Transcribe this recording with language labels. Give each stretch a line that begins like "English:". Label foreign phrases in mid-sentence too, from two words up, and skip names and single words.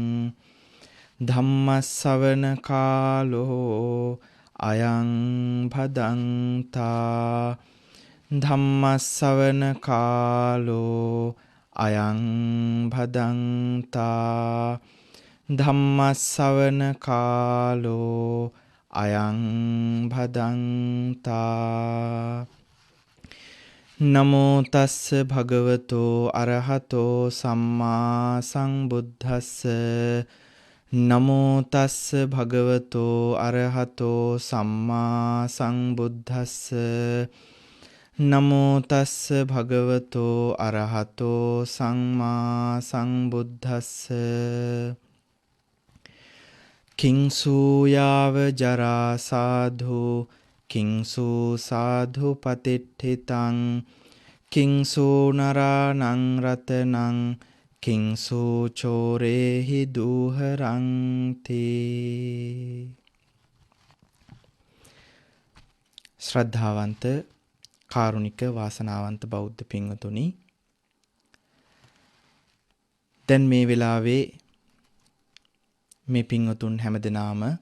Pali: ධම්මස්සවන කාලෝ අයං භදංතා ධම්මස්සවන කාලෝ අයං භදංතා ධම්මස්සවන කාලෝ අයං භදංතා නමෝ තස්ස භගවතෝ අරහතෝ සම්මා සම්බුද්දස්ස නමෝ තස්ස භගවතෝ අරහතෝ සම්මා සම්බුද්දස්ස නමෝ තස්ස භගවතෝ අරහතෝ සම්මා සම්බුද්දස්ස කිංසූයාව ජරා සාධු කිංසූ සාධු පතිට්ඨිතං කිංසූ නරාණං රතනං කිංසූ චෝරේහි දූහරන්ති.
Sinhala: ශ්‍රද්ධාවන්ත කාරුණික වාසනාවන්ත බෞද්ධ පින්වතුනි, දැන් මේ වෙලාවේ මේ පින්වතුන් හැමදෙනාම